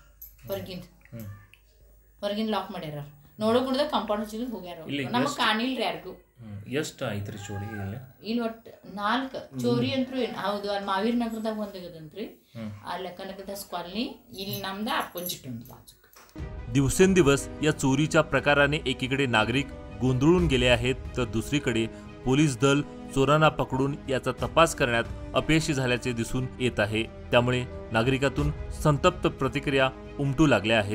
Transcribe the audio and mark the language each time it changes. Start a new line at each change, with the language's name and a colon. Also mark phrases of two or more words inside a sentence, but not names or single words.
Kannada: ಹೊರಗಿಂದ ಲಾಕ್ ಮಾಡ್ಯಾರ. ನೋಡೋಕುಡ್ದ ಕಂಪೌಂಡ್ ಹಚ್ಚಿದ್ ಹೋಗ್ಯಾರ. ನಮಗೆ ಕಾಣಿಲ್ರಿ ಯಾರಿಗೂ. ಎಷ್ಟು ಐತ್ರಿ ಚೋರಿ? ಇಲ್ಲಿ ಒಟ್ಟು 4 ಚೋರಿ ಅಂತೂ ಹೌದು. ಅಲ್ಲಿ ಮಾವೀರ್ ನಗರದಾಗ ಒಂದಾಗದಂತ್ರಿ, ಅಲ್ಲಿ ಕನಕದಾಸ್ ಕಾಲನಿ, ಇಲ್ಲಿ ನಮ್ದ ಅಪೋಸಿಟ್ ಒಂದು ಬಾಜು.
Marathi: दिवसेंदिवस या चोरीच्या प्रकाराने एकीकडे नागरिक गोंधळून गेले आहेत, तर दुसरीकडे पोलीस दल चोरांना पकडून याचा तपास करण्यात अपयशी झाल्याचे दिसून येत आहे. त्यामुळे नागरिकातून संतप्त प्रतिक्रिया उमटू लागल्या आहेत.